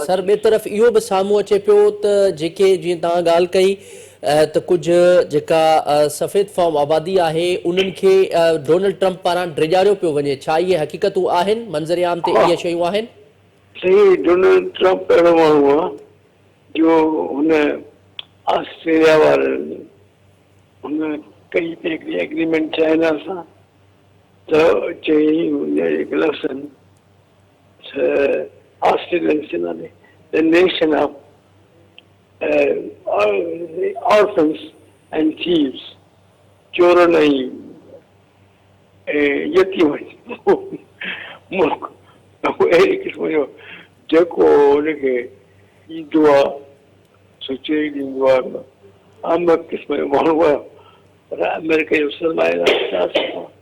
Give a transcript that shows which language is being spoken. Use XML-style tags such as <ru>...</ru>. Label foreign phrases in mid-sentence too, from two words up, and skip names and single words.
<sd>सर ॿिए तरफ़ इहो बि साम्हूं अचे पियो त जेके जीअं तव्हां ॻाल्हि कई त कुझु जेका सफ़ेद फॉर्म आबादी आहे उन्हनि खे डोनाल्ड ट्रम्प पारां डिॼारियो पियो वञे छा इहे हक़ीक़तूं आहिनि मंज़र आम ते इहे शयूं आहिनि सही डोनाल्ड ट्रम्प अहिड़ो माण्हू आहे जो हुन ऑस्ट्रेलिया वारनि हुन कई पे हिकिड़ी एग्रीमेंट चाइना सां त चई हुनजे लफ़्ज़नि</sd> <en>Australians, the nation of orphans and thieves,</en> <sd>चोरन ऐं यतीमनि मुल्क अहिड़ी क़िस्म जो जेको हुनखे ईंदो आहे सो चई ॾींदो आहे आम क़िस्म जो माण्हू आहे पर अमेरिका जो सरमाएदार</sd>